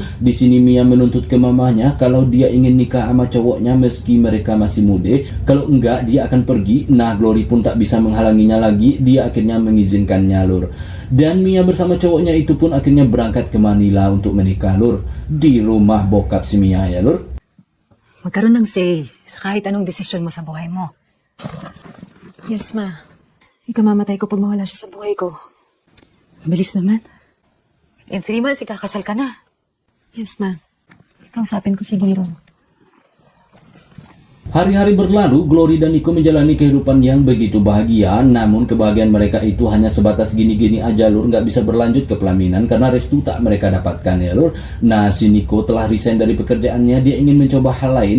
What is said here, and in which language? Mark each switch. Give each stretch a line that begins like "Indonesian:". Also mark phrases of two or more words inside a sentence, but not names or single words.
Indonesian: Di sini Mia menuntut ke mamanya kalau dia ingin nikah sama cowoknya meski mereka masih muda. Kalau enggak dia akan pergi. Nah, Glory pun tak bisa menghalanginya lagi. Dia akhirnya mengizinkannya lur. Dan Mia bersama cowoknya itu pun akhirnya berangkat ke Manila untuk menikah lur. Di rumah bokap si Mia ya lur.
Filipino: Magkaroon ng say sa kahit anong desisyon mo sa buhay mo. Yes, ma. Ikamamatay ko pag mawala siya sa buhay ko. Mabilis naman.
English: In 3 months,
Filipino: ikakasal ka na. Yes, ma. Kausapin ko si Giro.
Indonesian: Hari-hari berlalu, Glory dan Nico menjalani kehidupan yang begitu bahagia. Namun kebahagiaan mereka itu hanya sebatas gini-gini aja lur, nggak bisa berlanjut ke pelaminan karena restu tak mereka dapatkan ya lur. Nah, si Nico telah resign dari pekerjaannya. Dia ingin mencoba hal lain.